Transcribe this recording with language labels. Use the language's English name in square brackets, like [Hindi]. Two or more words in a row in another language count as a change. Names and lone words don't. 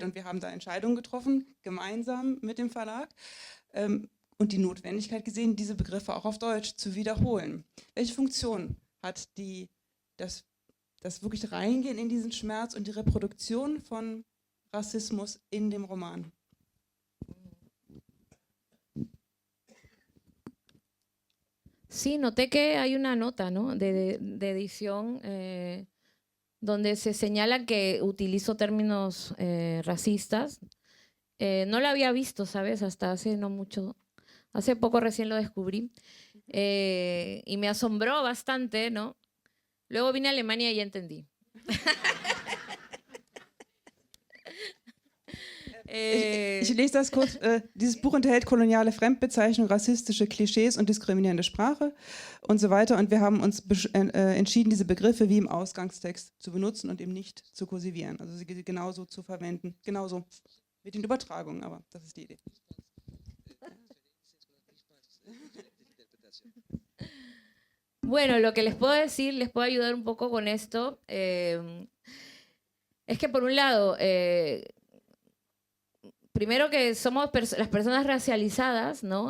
[German] Und wir haben da Entscheidungen getroffen, gemeinsam mit dem Verlag, und die Notwendigkeit gesehen, diese Begriffe auch auf Deutsch zu wiederholen. Welche Funktion hat das wirklich Reingehen in diesen Schmerz und die Reproduktion von Rassismus in dem Roman? [Spanish] Sí, noté que hay una nota, ¿no? de edición donde se señala que utilizo términos racistas. No lo había visto, ¿sabes? Hasta hace poco recién lo descubrí. Y me asombró bastante, ¿no? Luego vine a Alemania y ya entendí. [German] Ich lese das kurz. Dieses Buch enthält koloniale Fremdbezeichnung, rassistische Klischees und diskriminierende Sprache und so weiter. Und wir haben uns entschieden, diese Begriffe wie im Ausgangstext zu benutzen und eben nicht zu kursivieren. Also sie genauso zu verwenden, genauso mit den Übertragungen, aber das ist die Idee. [Spanish] Bueno, lo que les puedo decir, les puedo ayudar un poco con esto, es que por un lado, primero que somos las personas racializadas, ¿no?